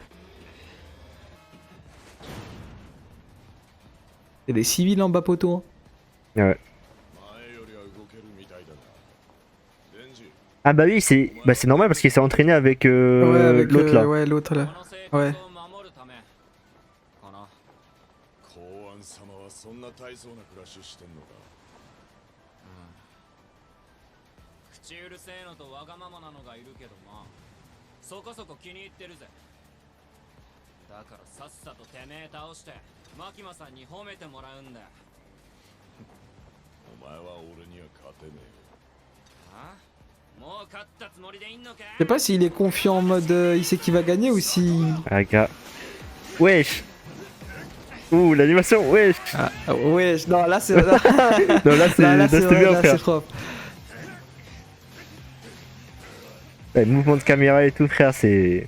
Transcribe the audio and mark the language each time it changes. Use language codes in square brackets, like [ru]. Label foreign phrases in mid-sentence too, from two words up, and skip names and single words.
[fr] Il y a des civils en bas poteau. Hein. Ouais. Ah bah oui, c'est normal parce qu'il s'est entraîné avec Ouais, avec l'autre là. ouais, l'autre là. Ouais. [ja] 公安様はそんな大層な暮らししてんのか。口うるせえのとわがままなのがいるけどな、そこそこ気に入ってるぜ。だからさっさとてめえ倒してマキマさんに褒めてもらうんだ。お前は俺には勝てねあ、もう勝ったつもりでいんのか。 [fr] Je sais pas s'il est confiant en mode il sait qu'il va gagner ou si. Ah gars. Wesh. Ouh, l'animation, wesh. Ah, ouais, non, là c'est. Non, là c'était vrai, bien, là, frère. c'est propre. Ouais, le mouvement de caméra et tout, frère, c'est